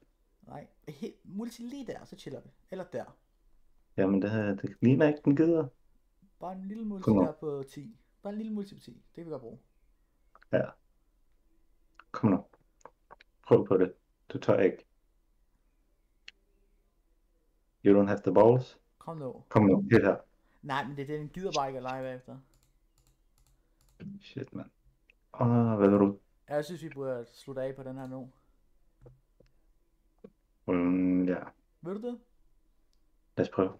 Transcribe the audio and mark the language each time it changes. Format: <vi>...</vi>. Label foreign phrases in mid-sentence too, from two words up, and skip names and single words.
<da>Nej, multi lige der, så chiller vi. Eller der. Jamen, det ligner ikke, den gider. Bare en lille multi der på 10. Bare en lille multi på 10. Det kan vi godt bruge. Ja. Kom nu. Prøv på det. Du tør ikke.</da> <en>You don't have the balls.</en> <da>Kom nu. Kom nu, hit her. Nej, men det er den gider bare ikke at lege bagefter. Shit, mand. Hvad vil du? Jeg synes, vi burde slutte af på den her nu. Ja. Vil du det? Lad os prøve.</da>